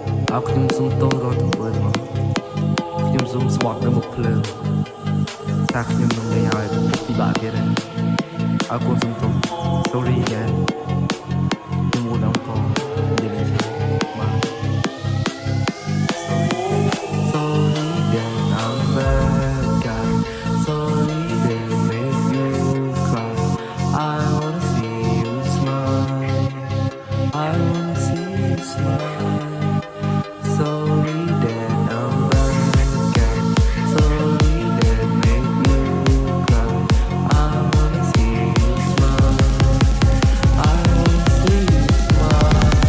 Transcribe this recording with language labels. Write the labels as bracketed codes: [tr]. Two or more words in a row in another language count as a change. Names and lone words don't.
[km] អើខ្ញុំសុំទោសរាល់ទង្វើទាំងអស់ខ្ញុំសូមស្បត់នៅមុខភ្លើងថាខ្ញុំនឹងលេងឲ្យពិបាកទៀតហើយអើកូនសុំទោស sorry ដែរខ្ញុំមួយដងក៏និយាយលេងបាទ [en] sorry that I'm bad guy sorry that make you cry I wanna see you smile I wanna see you smile sorry that I'm bad guy sorry that make you cry I wanna see you smile I wanna see you smile